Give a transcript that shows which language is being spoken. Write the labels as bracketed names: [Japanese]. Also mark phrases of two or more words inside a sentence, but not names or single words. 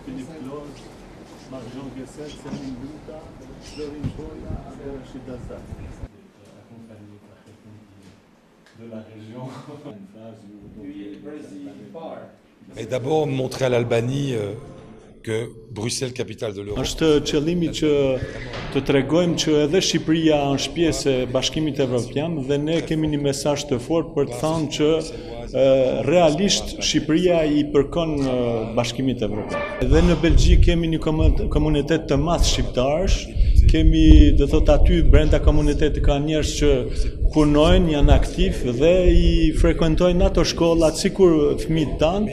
[French] close, Marjon Gesset, Semin Luta, Florin Pola, et Rachid Assad. De la région. Et d'abord montrer à l'Albanie que Bruxelles, capitale de l'Europe. [Albanian] Është qëllimi që të tregojmë që edhe Shqipëria është pjesë e Bashkimit Evropian dhe ne kemi një mesazh të fortë për të thënë që realisht Shqipëria i përkon Bashkimit Evropian. Edhe në Belgjik kemi një komunitet të madh shqiptarësh, kemi do thot aty brenda komunitetit ka njerëz që punojnë, janë aktiv dhe i frekuentojnë ato shkollat sikur fëmijët tanë.